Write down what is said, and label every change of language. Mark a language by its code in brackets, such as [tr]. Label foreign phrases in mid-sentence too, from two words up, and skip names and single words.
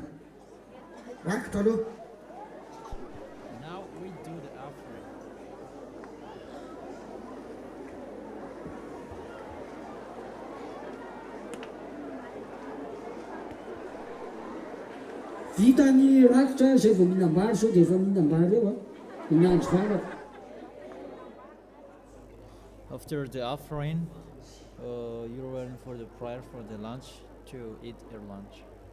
[mg] Rakitra aloha. [en] Now we do the offering. [mg] Vita ny rakitra zay vao mihinam-bary sao dia efa mihinam-bary eo miandry valaka. [en] After the offering, you're waiting for the prayer for the lunch to eat your lunch.